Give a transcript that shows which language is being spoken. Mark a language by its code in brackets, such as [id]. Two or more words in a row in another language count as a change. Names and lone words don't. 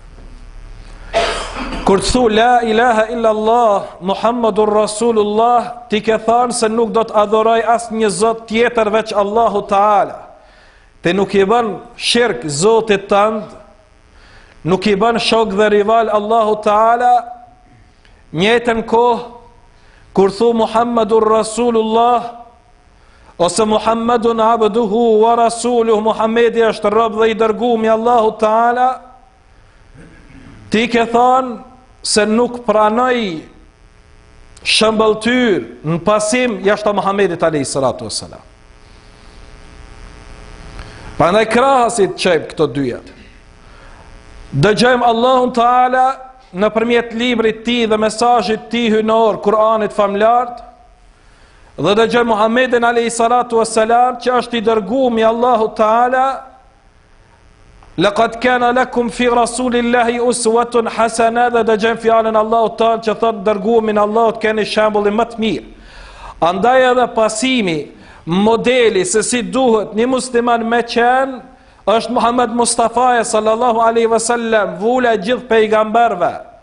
[sq] Kur të thu [ar] لا إله إلا الله محمد رسول الله, [sq] ti ke thënë se nuk do të adhuroj asnjë zot tjetër veç [ar] الله تعالى. [sq] Ti nuk I bën shirk Zotit tënd, nuk I bën shok dhe rival [ar] الله تعالى. [sq] Njëjtën kohë kur thu [ar] محمد رسول الله ose محمد عبده ورسوله, [sq] Muhammedi është rob dhe I dërguar I [ar] الله تعالى, [sq] ti ke thënë se nuk pranoj shëmbëltyr në pasim jashtë Muhammedit [ar] عليه الصلاة والسلام. [sq] Prandaj krahasit çojmë këto dyjat. Dëgjojmë [ar] الله تعالى [sq] nëpërmjet librit të Tij dhe mesazhit të Tij hyjnor, Kur'anit famlart, dhe dëgjojmë Muhammedin [ar] عليه الصلاة والسلام [sq] që është I dërguar I [ar] الله تعالى. لقد كان لكم في رسول الله أسوة حسنة, [sq] dhe dëgjojmë fjalën [ar] الله تعالى [sq] që thotë dërguar I Allahut keni shembullin më të mirë. Andaj edhe pasimi, modeli se si duhet një musliman me qenë, është Muhammed Mustafa [ar] صلى الله عليه وسلم, [sq] vula gjithë pejgamberve.